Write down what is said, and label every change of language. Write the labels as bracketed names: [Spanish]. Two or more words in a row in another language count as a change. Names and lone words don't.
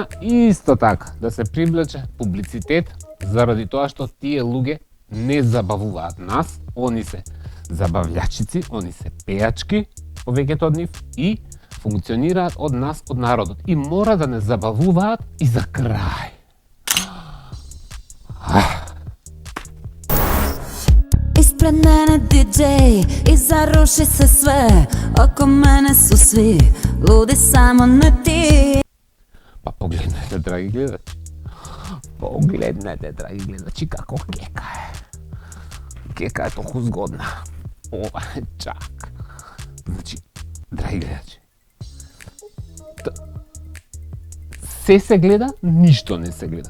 [Macedonian] Исто така, да се привлече публицитет, заради тоа што тие луѓе не забавуваат нас, они се забавлячици, они се пејачки, повеќето од нив, и функционираат од нас, од народот. И мора да не забавуваат и за крај. [Serbian] Ispred mene DJ i zaruši se sve. Oko mene su svi ludi, samo ne ti. [Macedonian] Па погледнете, драги гледачи. Погледнете, драги гледачи, како кека е. Кека е толку згодна. Ова е чак. Значи, драги гледачи, се гледа, ништо не се гледа.